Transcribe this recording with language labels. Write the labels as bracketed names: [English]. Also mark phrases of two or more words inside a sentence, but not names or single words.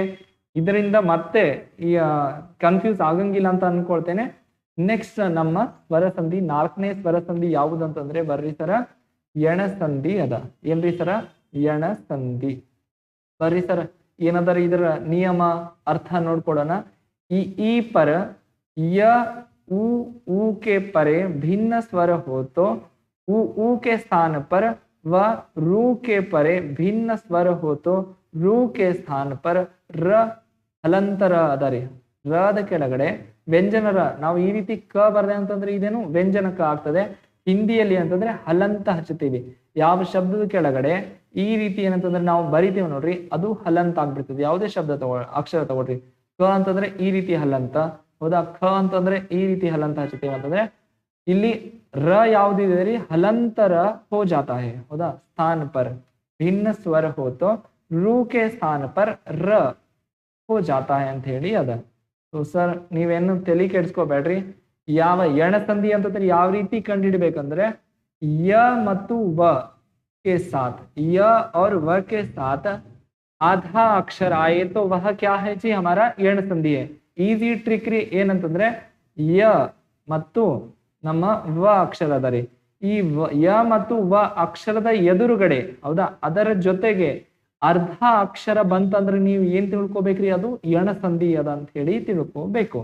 [Kannada] ಇದರಿಂದ ಮತ್ತೆ ಈ ಕನ್ಫ್ಯೂಸ್ ಆಗಂಗಿಲ್ಲ ಅಂತ ಅನ್ಕೊಳ್ತೇನೆ. ನೆಕ್ಸ್ಟ್ ನಮ್ಮ ಸ್ವರ ಸಂಧಿ, ನಾಲ್ಕನೇ ಸ್ವರ ಸಂಧಿ ಯಾವುದು ಅಂತಂದ್ರೆ ಬರ್ರಿ ಸರ ಎಣ ಸಂಧಿ ಅದ. ಏನ್ರಿ ಸರ, ಎಣ ಸಂಧಿ. ಬರ್ರಿ ಸರ ಏನದರ ಇದರ ನಿಯಮ ಅರ್ಥ ನೋಡ್ಕೊಡೋಣ. [Hindi] ಈ पर य ऊ के परे भिन्न स्वर हो तो ऊ के स्थान पर व रू के परे भिन्न स्वर हो तो रू के स्थान पर र [Kannada] ಹಲಂತರ ಅದರಿ. ರದ ಕೆಳಗಡೆ ವ್ಯಂಜನರ ನಾವು ಈ ರೀತಿ ಕ ಬರ್ದೆ ಅಂತಂದ್ರೆ ಇದೇನು ವ್ಯಂಜನಕ ಆಗ್ತದೆ. ಹಿಂದಿಯಲ್ಲಿ ಅಂತಂದ್ರೆ ಹಲಂತ ಹಚ್ಚುತ್ತೀವಿ. ಯಾವ ಶಬ್ದದ ಕೆಳಗಡೆ ಈ ರೀತಿ ಏನಂತಂದ್ರೆ ನಾವು ಬರಿತೀವಿ ನೋಡ್ರಿ, ಅದು ಹಲಂತ ಆಗ್ಬಿಡ್ತದೆ. ಯಾವುದೇ ಶಬ್ದ ಅಕ್ಷರ ತಗೊಳ್ರಿ. ಕ ಅಂತಂದ್ರೆ ಈ ರೀತಿ ಹಲಂತ. ಹೌದಾ, ಖ ಅಂತಂದ್ರೆ ಈ ರೀತಿ ಹಲಂತ ಹಚ್ಚುತ್ತೀವಿ ಅಂತಂದ್ರೆ ಇಲ್ಲಿ ರ ಯಾವ್ದಿದೆ ರೀ, ಹಲಂತರ [Hindi] हो जाता है. ಹೌದಾ, स्थान पर भिन्न स्वर हो तो रू के स्थान पर र हो जाता है [Kannada] ಅಂತ ಹೇಳಿ ಅದ. ಸೊ ಸರ್ ನೀವೇನು ತಲೆ ಕೆಡ್ಸ್ಕೋಬೇಡ್ರಿ. ಯಾವ ಎಣ ಸಂಧಿ ಅಂತಂದ್ರೆ ಯಾವ ರೀತಿ ಕಂಡುಹಿಡಬೇಕಂದ್ರೆ ಯ ಮತ್ತು ವ [Hindi] के साथ, य और व के साथ आधा अक्षर आए तो वह क्या है जी, हमारा ಎಣ ಸಂಧಿ है. [English] easy trick [Kannada] ರೀ. ಏನಂತಂದ್ರೆ ಯ ಮತ್ತು ನಮ್ಮ ವ ಅಕ್ಷರ ಅದ ರೀ. ಈ ಯ ಮತ್ತು ವ ಅಕ್ಷರದ ಎದುರುಗಡೆ, ಹೌದಾ, ಅದರ ಜೊತೆಗೆ ಅರ್ಧ ಅಕ್ಷರ ಬಂತಂದ್ರೆ ನೀವು ಏನ್ ತಿಳ್ಕೊಬೇಕ್ರಿ, ಅದು ಎಣ ಸಂಧಿ ಅದ ಅಂತ ಹೇಳಿ ತಿಳ್ಕೊಬೇಕು.